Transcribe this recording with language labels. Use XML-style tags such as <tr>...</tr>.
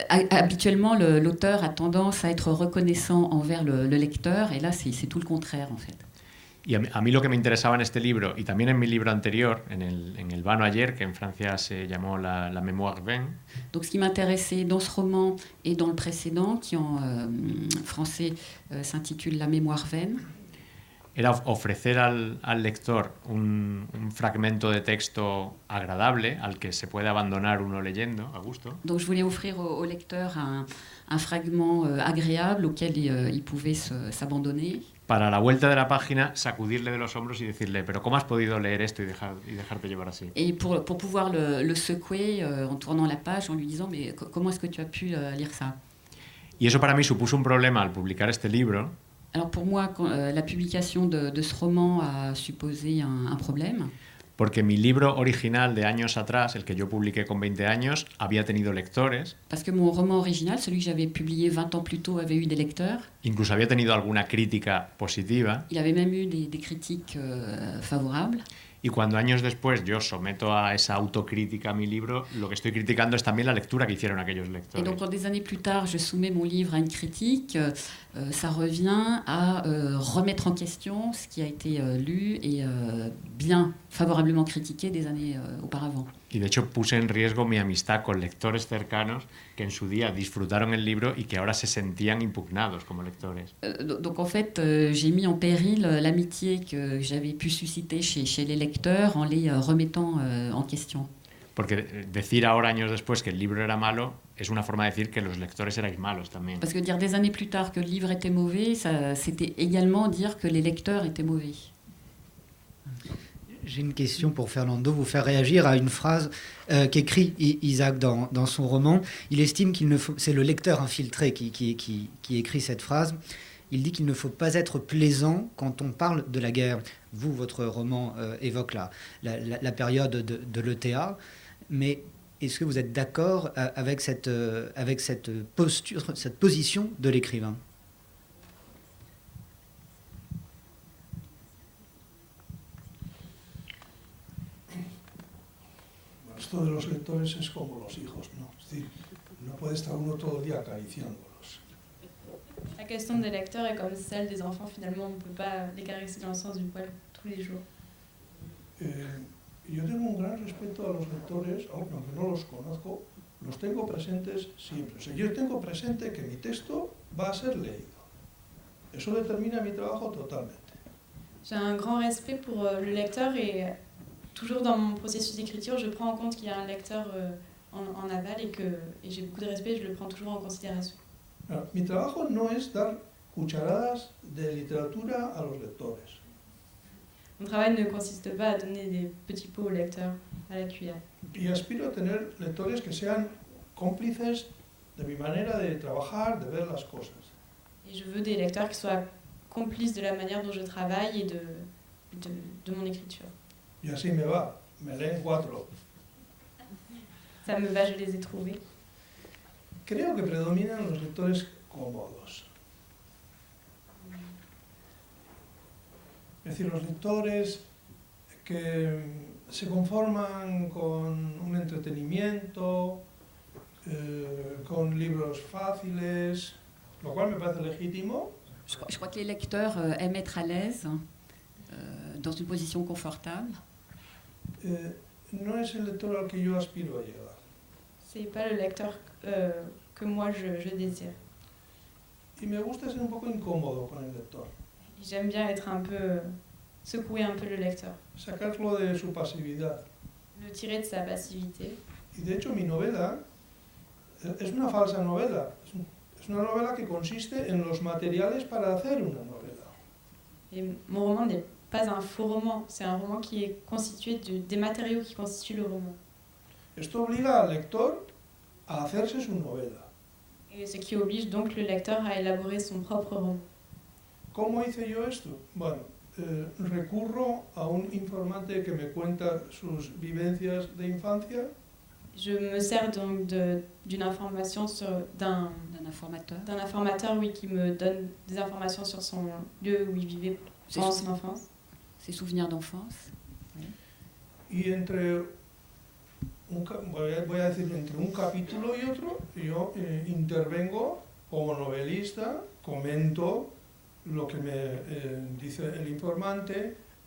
<fr>Habituellement, l'auteur a tendance à être reconnaissant envers le lecteur, et là, c'est tout le contraire, en fait.</fr> <es>Y a mí lo que me interesaba en este libro, y también en mi libro anterior, en el Vano ayer, que en Francia se llamó la Mémoire vaine.</es> <fr>Donc ce qui m'intéressait dans ce roman et dans le précédent, qui en français s'intitule La Mémoire vaine,</fr> <es>era ofrecer al lector un fragmento de texto agradable al que se puede abandonar uno leyendo a gusto.</es> <fr>Donc je voulais offrir au lecteur un fragment agréable auquel il pouvait s'abandonner.</fr> <es>Para la vuelta de la página, sacudirle de los hombros y decirle, pero ¿cómo has podido leer esto y dejarte llevar así?</es> <fr>Et pour pouvoir le secouer en tournant la page, en lui disant, mais comment est-ce que tu as pu lire ça?</fr> <es>Y eso para mí supuso un problema al publicar este libro.</es> <fr>Alors pour moi, la publication de ce roman a supposé un problème.</fr> <es>Porque mi libro original de años atrás, el que yo publiqué con 20 años, había tenido lectores.</es> <fr>Parce que mon roman original, celui que j'avais publié 20 ans plus tôt, avait eu des lecteurs.</fr> <es>Incluso había tenido alguna crítica positiva.</es> <fr>Il avait même eu des critiques favorables.</fr> <es>Y cuando años después yo someto a esa autocrítica a mi libro, lo que estoy criticando es también la lectura que hicieron aquellos lectores.</es> <fr>Et donc, quand des années plus tard, je soumets mon livre à une critique, ça revient à remettre en question ce qui a été lu et bien favorablement critiqué des années auparavant.</fr> <es>Y de hecho puse en riesgo mi amistad con lectores cercanos que en su día disfrutaron el libro y que ahora se sentían impugnados como lectores.</es> <fr>Donc en fait, j'ai mis en péril l'amitié que j'avais pu susciter chez les lecteurs en les remettant en question.</fr> <es>Porque decir ahora, años después, que el libro era malo, es una forma de decir que los lectores erais malos también.</es> <fr>Parce que dire des années plus tard que le livre était mauvais, c'était également dire que les lecteurs étaient mauvais. J'ai une question pour Fernando, vous faire réagir à une phrase qu'écrit Isaac dans son roman. Il estime qu'il ne faut, c'est le lecteur infiltré qui écrit cette phrase. Il dit qu'il ne faut pas être plaisant quand on parle de la guerre. Vous, votre roman évoque la période de l'ETA, mais est-ce que vous êtes d'accord avec cette posture, cette position de l'écrivain ?</fr> <es>Esto de los lectores es como los hijos, ¿no? Es decir, no puede estar uno todo el día acariciándolos.</es> <fr>La question des lecteurs est comme celle des enfants, finalement, on ne peut pas les caresser dans le sens du poil tous les jours.</fr> <es>Yo tengo un gran respeto a los lectores, aunque no los conozco, los tengo presentes siempre. O sea, yo tengo presente que mi texto va a ser leído. Eso determina mi trabajo totalmente.</es> <fr>J'ai un grand respect pour le lecteur et toujours dans mon processus d'écriture, je prends en compte qu'il y a un lecteur en aval et j'ai beaucoup de respect, je le prends toujours en considération.</fr> <es>Alors, mi trabajo no es dar cucharadas de literatura a los lectores.</es> <fr>Mon travail ne consiste pas à donner des petits pots aux lecteurs à la cuillère.</fr> <es>Y aspiro a tener lectores que sean cómplices de mi manera de trabajar, de ver las cosas.</es> <fr>Et je veux des lecteurs qui soient complices de la manière dont je travaille et de mon écriture.</fr> <es>Y así me va, me leen 4.</es> <fr>Ça me va, je les ai trouvés.</fr> <es>Creo que predominan los lectores cómodos. Es decir, los lectores que se conforman con un entretenimiento, con libros fáciles, lo cual me parece legítimo.</es> <fr>Je crois que les lecteurs aiment être à l'aise, dans une position confortable.</fr> <es>No es el lector al que yo aspiro a llegar.</es> <fr>C'est pas le lecteur que moi je désire.</fr> <es>Y me gusta ser un poco incómodo con el lector.</es> <fr>Et j'aime bien être un peu secouer un peu le lecteur.</fr> <es>Sacarlo de su pasividad.</es> <fr>Le tirer de sa passivité.</fr> <es>Y de hecho mi novela es una falsa novela. Es una novela que consiste en los materiales para hacer una novela.</es> <fr>Et mon roman n'est pas un faux roman, c'est un roman qui est constitué des matériaux qui constituent le roman.</fr> <es>Esto obliga al lector a hacerse su novela.</es> <fr>Et ce qui oblige donc le lecteur à élaborer son propre roman.</fr> <es>¿Cómo hice yo esto? Bueno, recurro a un informante que me cuenta sus vivencias de infancia.</es> <fr>Je me sers donc d'une information d'un informateur oui, qui me donne des informations sur son lieu où il vivait pendant son enfance. Ses souvenirs d'enfance. Oui.</fr> <es>Y entre voy a decir, entre un capítulo y otro, yo intervengo como novelista, comento lo que me dice el informante.</es>